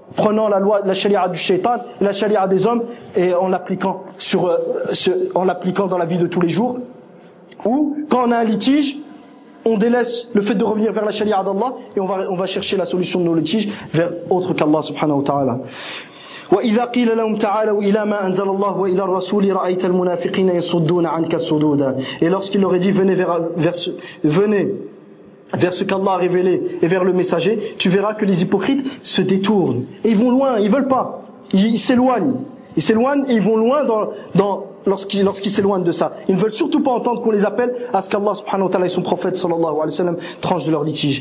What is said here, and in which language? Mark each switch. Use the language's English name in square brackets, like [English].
[French] prenant la loi, la charia du shaitan, la charia des hommes, et en l'appliquant sur, en l'appliquant dans la vie de tous les jours. Ou, quand on a un litige, on délaisse le fait de revenir vers la charia d'Allah, et on va chercher la solution de nos litiges vers autre qu'Allah subhanahu wa ta'ala. [Arabic] وإذا قيل لهم تعالوا إلى ما أنزل الله وإلى الرسول رأيت المنافقين يصدون عنك صدودا. [French] Et lorsqu'il leur est dit venez vers ce qu'Allah a révélé et vers le messager, tu verras que les hypocrites se détournent et ils vont loin, ils veulent pas, ils s'éloignent et ils vont loin lorsqu'ils s'éloignent de ça. Ils ne veulent surtout pas entendre qu'on les appelle à ce qu'Allah subhanahu wa ta'ala et son prophète sallallahu alayhi wa sallam tranchent de leur litige.